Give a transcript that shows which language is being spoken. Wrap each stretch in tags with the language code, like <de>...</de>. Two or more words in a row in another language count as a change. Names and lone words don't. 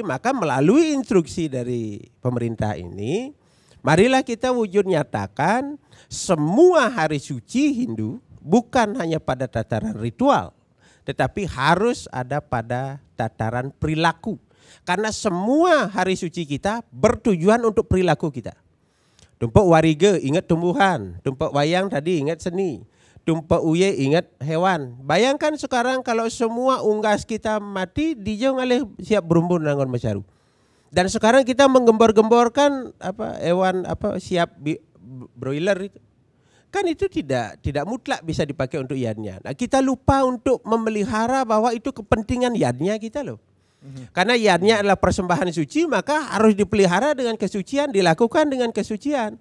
<id>Maka melalui instruksi dari pemerintah ini, marilah kita wujud nyatakan semua hari suci Hindu bukan hanya pada tataran ritual, tetapi harus ada pada tataran perilaku. Karena semua hari suci kita bertujuan untuk perilaku kita. Tumpak Warige ingat tumbuhan, tumpak wayang tadi ingat seni, tumpak uye ingat hewan. Bayangkan sekarang kalau semua unggas kita mati,</id> <ban>dijauh ngalih siap berumbun nangon macaru.</ban> <id>Dan sekarang kita menggembor-gemborkan hewan siap broiler itu. Kan itu tidak mutlak bisa dipakai untuk yadnya. Nah, kita lupa untuk memelihara bahwa itu kepentingan yadnya kita loh. Karena yadnya adalah persembahan suci, maka harus dipelihara dengan kesucian, dilakukan dengan kesucian.</id>